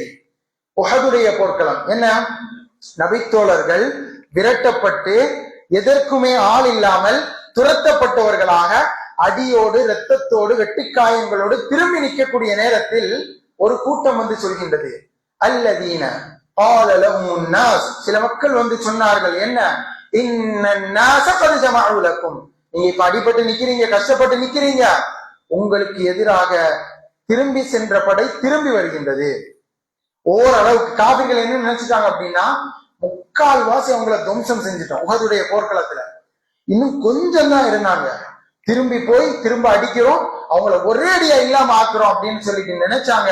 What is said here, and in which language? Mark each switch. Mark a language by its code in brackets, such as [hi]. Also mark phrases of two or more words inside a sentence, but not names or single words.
[ta] உஹதுடைய போர்க்களம் என்ன? நபித்தோழர்கள் விரட்டப்பட்டு எதற்குமே ஆள் இல்லாமல் துரத்தப்பட்டவர்களாக அடியோடு இரத்தத்தோடு வெட்டிக்காயங்களோடு திரும்பி நிற்கக்கூடிய நேரத்தில் ஒரு கூட்டம் வந்து சொல்கின்றது, [ar] الذين قال لهم الناس, [ta] சில மக்கள் வந்து சொன்னார்கள், என்ன? [ar] இன்ன الناس قد جمعوا لكم, [ta] நீங்க இப்ப அடிபட்டு நிக்கிறீங்க, கஷ்டப்பட்டு நிக்கிறீங்க, உங்களுக்கு எதிராக திரும்பி சென்ற படை திரும்பி வருகின்றது. ஓரளவுக்கு காபிர்கள் என்ன நினைச்சிட்டாங்க அப்படின்னா, முக்கால்வாசி அவங்கள துவம்சம் செஞ்சுட்டோம் உஹதுடைய போர்க்களத்துல, இன்னும் கொஞ்சம் தான் இருந்தாங்க, திரும்பி போய் திரும்ப அடிக்கிறோம், அவங்கள ஒரேடியா இல்லாம ஆக்குறோம் அப்படின்னு சொல்லிட்டு நினைச்சாங்க.